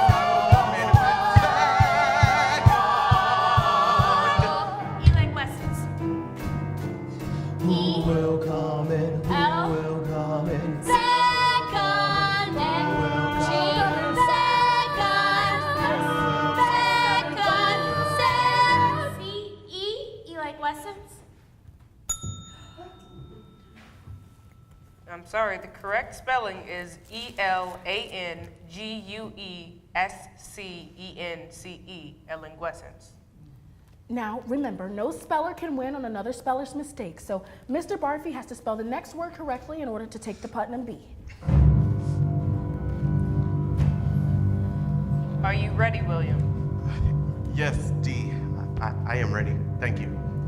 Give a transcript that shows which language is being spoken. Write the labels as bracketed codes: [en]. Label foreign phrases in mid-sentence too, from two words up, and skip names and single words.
[en] I won't come in second. E-leg lessons. Who will come in? Who will come in? Second and G. Second. C-E, E-leg lessons. I'm sorry, the correct spelling is E-L-A-N-G-U-E-S-C-E-N-C-E, elinguescence. Now, remember, no speller can win on another speller's mistake, so Mr. Barfée has to spell the next word correctly in order to take the Putnam B. Are you ready, William? Yes, D. I am ready. Thank you.